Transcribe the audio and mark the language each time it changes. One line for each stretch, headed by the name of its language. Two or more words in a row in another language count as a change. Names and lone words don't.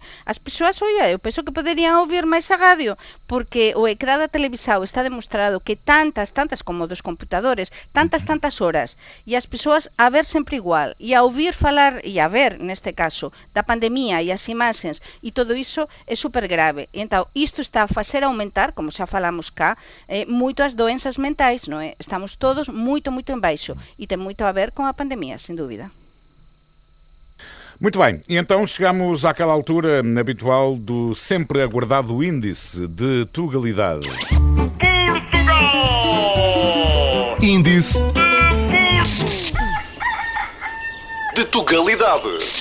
Galician: As persoas, eu penso que poderían ouvir máis a radio, porque o ecrã da televisão está demostrado que tantas como dos computadores, tantas horas, e as persoas a ver sempre igual, e a ouvir falar, e a ver, neste caso, da pandemia e as imaxes, e todo iso é super grave. E entón, isto está a facer aumentar, como xa falamos cá, moito as doenzas mentais, non é? Estamos todos moito en baixo, e ten moito a ver com a pandemia,
Portuguese: sem dúvida. Muito bem, e então chegamos àquela altura habitual do sempre aguardado índice de Tugalidade. Portugal! Índice de Tugalidade.